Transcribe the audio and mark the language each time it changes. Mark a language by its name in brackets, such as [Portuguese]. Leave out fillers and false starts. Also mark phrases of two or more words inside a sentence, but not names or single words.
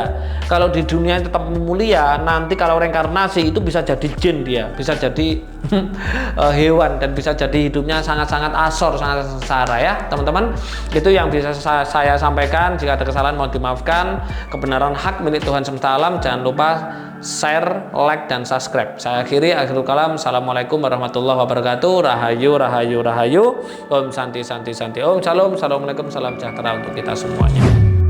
[Indonesian] Kalau di dunia tetap mulia, nanti kalau reinkarnasi itu bisa jadi jin, dia bisa jadi hewan, dan bisa jadi hidupnya sangat-sangat asor, sangat sengsara ya teman-teman. Itu yang bisa saya sampaikan. Jika ada kesalahan mohon dimaafkan. Kebenaran hak milik Tuhan semesta alam. Jangan lupa share, like, dan subscribe. Saya akhiri, [Arabic] آخر الكلام. السلام عليكم ورحمة الله وبركاته. [Balinese] Rahayu, rahayu, rahayu. [Sanskrit] Om santi, santi, santi. Om shalom. [Indonesian] Assalamualaikum, salam sejahtera untuk kita semuanya.